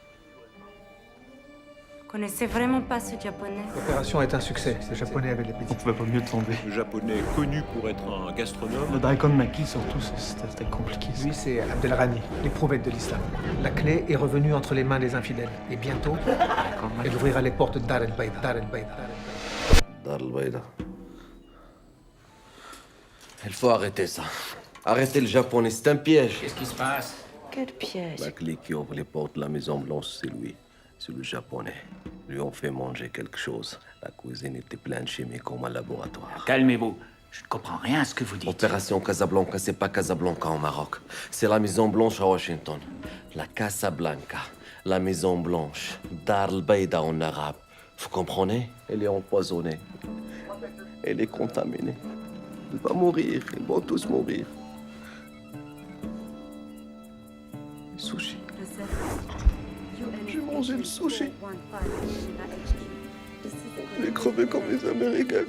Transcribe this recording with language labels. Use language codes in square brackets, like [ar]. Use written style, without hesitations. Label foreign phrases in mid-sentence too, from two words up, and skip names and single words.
[fr] Vous connaissez vraiment pas ce japonais? L'opération est un succès. Ce japonais avait l'appétit. On pouvait pas mieux tomber. Le japonais connu pour être un gastronome. Le daikon maki surtout, c'était compliqué. Lui, c'est Abdelrani, l'éprouvette de l'islam. La clé est revenue entre les mains des infidèles. Et bientôt, elle ouvrira les portes de Dar el-Baïda. Dar el-Baïda. Dar el-Baïda. Il faut arrêter ça. Arrêtez le japonais, c'est un piège. Qu'est-ce qui se passe? Quel piège? La clé qui ouvre les portes de la Maison Blanche, c'est lui. C'est le japonais. Lui ont fait manger quelque chose. La cuisine était pleine de chimie comme un laboratoire. Calmez-vous. Je ne comprends rien à ce que vous dites. Opération Casablanca, c'est pas Casablanca au Maroc. C'est la Maison Blanche à Washington. La Casablanca, la Maison Blanche, Dar el-Baïda en arabe. Vous comprenez? Elle est empoisonnée. Elle est contaminée. Elle va mourir. Ils vont tous mourir. Les sushis. J'ai mangé le sushi. J'ai crevé comme les Américains.